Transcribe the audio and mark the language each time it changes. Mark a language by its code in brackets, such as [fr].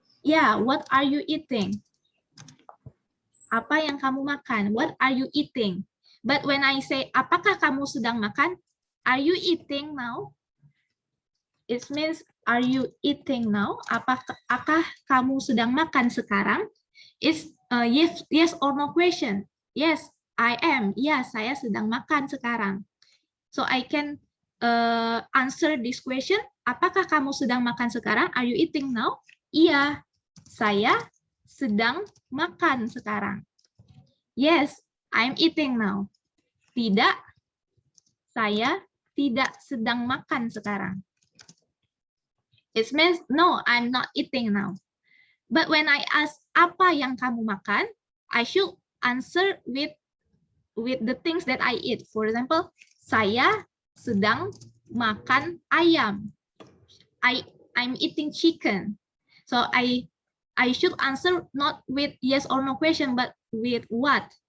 [en] Yeah, what are you eating? [id] Apa yang kamu makan? [en] What are you eating? But when I say, [id] apakah kamu sedang makan? [en] Are you eating now? It means, are you eating now? [id] Apakah kamu sedang makan sekarang? [en] It's yes or no question. Yes, I am. [id] Ya, saya sedang makan sekarang. [en] So I can answer this question. [id] Apakah kamu sedang makan sekarang? [en] Are you eating now? [id] Iya, saya sedang makan sekarang. [en] Yes, I'm eating now. [id] Tidak, saya tidak sedang makan sekarang. [en] It means, no, I'm not eating now. But when I ask, [id] apa yang kamu makan? [en] I should answer with the things that I eat. For example, [id] saya sedang makan ayam. [en] I'm eating chicken. So I should answer not with yes or no question, but with what?